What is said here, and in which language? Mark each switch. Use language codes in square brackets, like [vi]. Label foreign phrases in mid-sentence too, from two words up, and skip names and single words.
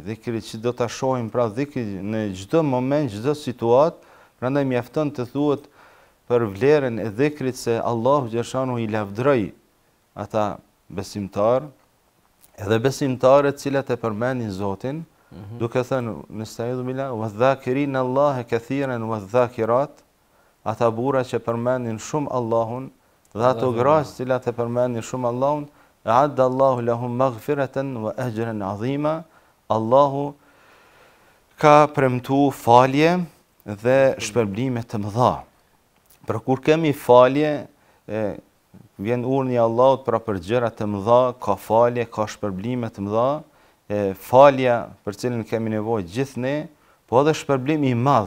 [sq] dhikri që do ta shohim, pra dhikri në çdo moment, çdo situatë, prandaj mjafton të thuhet për vlerën e dhikrit se Allahu xhaleshanu i lavdroi ata besimtar, edhe besimtarët cilat e përmendin Zotin, duke thënë [ar] نستعيذ بالله والذاكرين الله كثيرا والذاكرات, [sq] ata burra që përmendin shumë Allahun, dhe ato gra të cilat e përmendin shumë Allahun, [ar] أعد الله لهم مغفرة وأجرا عظيما, [sq] Allahu ka premtu falje dhe shpërblime të mëdha. Për kur kemi falje, vjen urdhri i Allahut për gjëra të mëdha, ka falje, ka shpërblime të mëdha, falja për cilën kemi nevojë gjithë ne, po edhe shpërblim i madh.